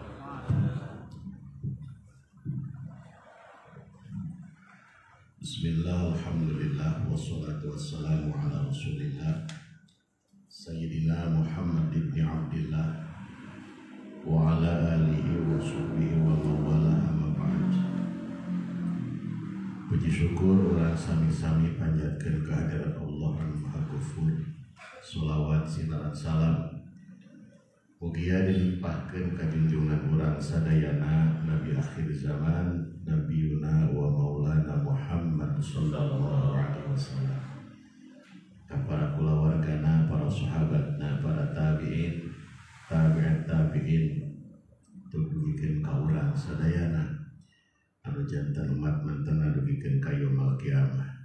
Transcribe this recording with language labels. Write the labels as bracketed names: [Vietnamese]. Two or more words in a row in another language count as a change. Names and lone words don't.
[Arabic] بسم الله، الحمد لله، والصلاة والسلام على رسول الله سيدنا محمد بن عبد الله وعلى آله وصحبه ومن والاه أما بعد. [Sundanese] Puji syukur orang sami-sami panjatkeun ka hadirat Allah Anu Maha Ghafur. Sholawat sinaran salam mugia dilimpahkeun ka junjungan urang sadayana Nabi akhir zaman [Arabic] نبينا ومولانا محمد صلى الله عليه وسلم, [Sundanese] ka para kulawargana, para sahabatna, para tabi'in, tabi'in dugikeun ka urang sadayana anu janten umat mantena dugikeun ka [Arabic] يوم القيامة.